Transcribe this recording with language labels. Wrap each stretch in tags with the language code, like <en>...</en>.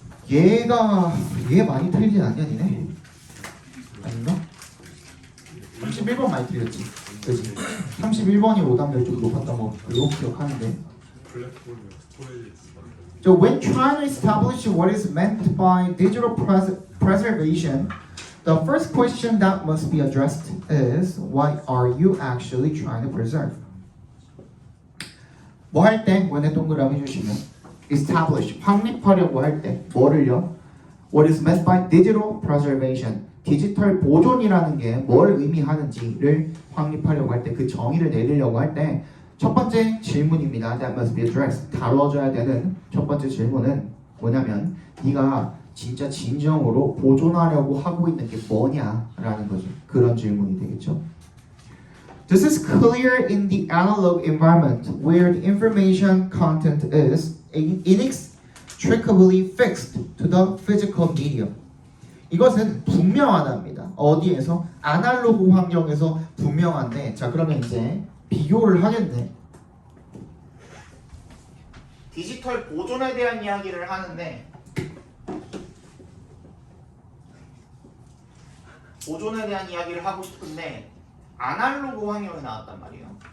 <ko>얘 많이 틀리진 않냐 니네? 아닌가? 31번 많이 틀렸지. 그치? 31번이 오답률 좀 높았던 거 그거 기억하는데. 블랙홀 스토리지.</ko> <en>So when trying to establish what is meant by digital preservation, the first question that must be addressed is what are you actually trying to preserve?</en> <ko>뭐 할 때 원에 동그라미 주시면 establish 확립하려고 할 때 뭐를요?</ko> <en>What is meant by digital preservation?</en> <ko>디지털 보존이라는 게 뭘 의미하는지를 확립하려고 할 때 그 정의를 내리려고 할 때 첫 번째 질문입니다.</ko> <en>That must be addressed.</en> <ko>다뤄져야 되는 첫 번째 질문은 뭐냐면 네가 진짜 진정으로 보존하려고 하고 있는 게 뭐냐라는 거죠. 그런 질문이 되겠죠.</ko> <en>This is clear in the analog environment where the information content is inextricably fixed to the physical medium.</en> <ko>이것은 분명하답니다. 어디에서? 아날로그 환경에서 분명한데 자 그러면 이제 비교를 하겠네. 디지털 보존에 대한 이야기를 하는데 보존에 대한 이야기를 하고 싶은데 아날로그 환경이 나왔단 말이에요.</ko>